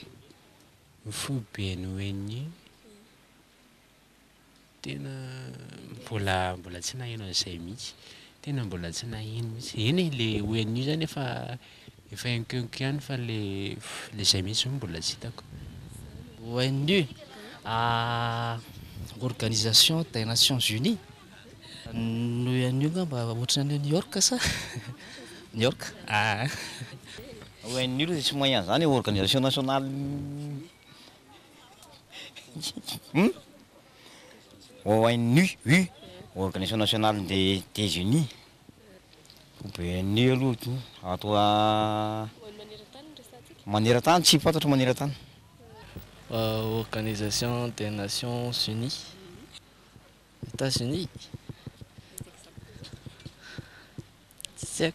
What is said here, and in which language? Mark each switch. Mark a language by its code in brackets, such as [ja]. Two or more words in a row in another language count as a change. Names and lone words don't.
[mg] fohy be ny ONU tena mbola tsy naheno an'izay mihitsy tena mbola tsy naheno mihitsy eny le ONU zany efa enkenko ihany fa le zay mihitsy mbola tsy hitako ONU [fr] Organisation des Nations Unies [mg] no ONU ngamba ohatrany New York sa New York ONU le tsy moyen zany [fr] organisation nationale [mg] ONU [fr] organisation nationale des États-Unis [mg] ONU aloha atao maneran-tany tsy fantatro maneran-tany [fr] Organisation des Nations Unies États-Unis [mg] tsy haiko